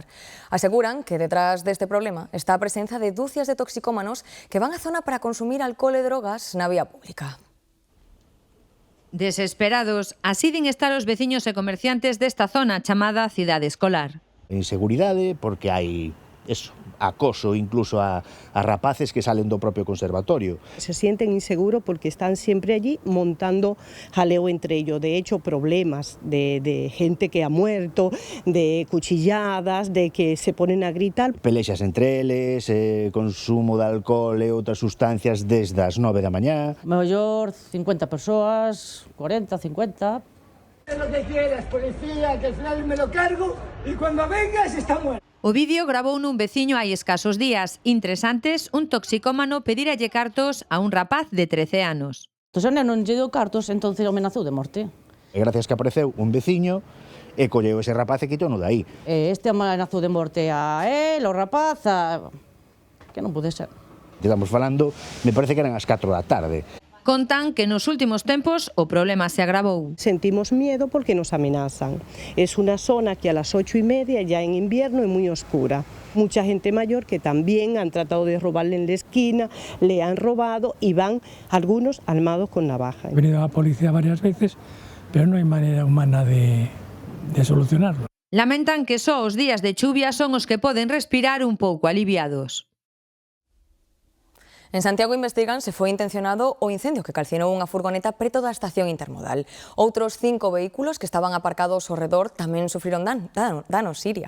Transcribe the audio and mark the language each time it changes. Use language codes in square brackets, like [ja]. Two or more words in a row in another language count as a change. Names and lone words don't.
[gl] Aseguran que detrás deste problema está a presenza de dúcias de toxicómanos que van á zona para consumir alcohol e drogas na vía pública. Desesperados, así din estar os veciños e comerciantes desta zona chamada cidade escolar. Inseguridade porque hai acoso incluso a rapaces que salen do propio conservatorio. [es] Se sienten inseguros porque están siempre allí montando jaleo entre ellos. De hecho, problemas de gente que ha muerto, de cuchilladas, de que se ponen a gritar. [gl] Pelexas entre eles, consumo de alcohol e outras sustancias desde as 9 da mañá. Mellor 50 persoas, 40, 50... [es] Lo que quieras, policía, que al final me lo cargo y cuando vengas está muerto. [gl] O vídeo grabou nun veciño hai escasos días. Interesantes, un toxicómano pediralle cartos a un rapaz de 13 anos. Entón, non lle deu cartos, entón amenazou de morte. E gracias que apareceu un veciño e colleu ese rapaz e quitou-no de aí. Este amenazou de morte a él, o rapaz, que non pode ser. Estamos falando, me parece que eran as 4 da tarde. Contan que nos últimos tempos o problema se agravou. [es] Sentimos miedo porque nos amenazan. Es una zona que a las 8:30, ya en invierno, es muy oscura. Mucha gente mayor que también han tratado de robarle en la esquina, le han robado y van algunos armados con navaja. Ha venido la policía varias veces, pero no hay manera humana de solucionarlo. [gl] Lamentan que só os días de chuvia son os que poden respirar un pouco aliviados. En Santiago investigan se foi intencionado o incendio que calcinou unha furgoneta preto da estación intermodal. Outros 5 vehículos que estaban aparcados ao redor tamén sufriron danos, Siria.